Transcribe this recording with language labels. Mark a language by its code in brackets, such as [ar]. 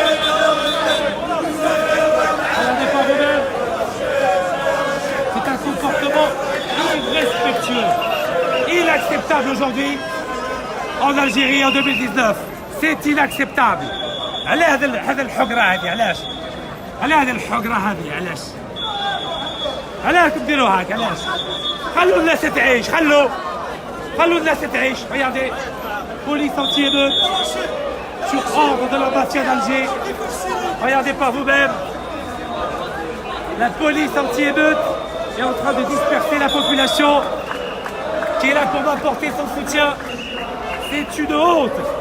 [fr] Regardez pas vous-même. C'est un comportement irrespectueux, inacceptable aujourd'hui en Algérie en 2019. C'est inacceptable. [ar] على هذا الحقرة هذه علاش؟ على هذه الحقرة هذه علاش؟ علاش تديروا هاك علاش؟ خلوا الناس تعيش. خلوا الناس تعيش. [fr] Regardez, police anti-émeute sur ordre de la mafia d'Alger. Regardez par vous-même. La police anti-émeute est en train de disperser la population qui est là pour m'apporter son soutien. C'est une honte.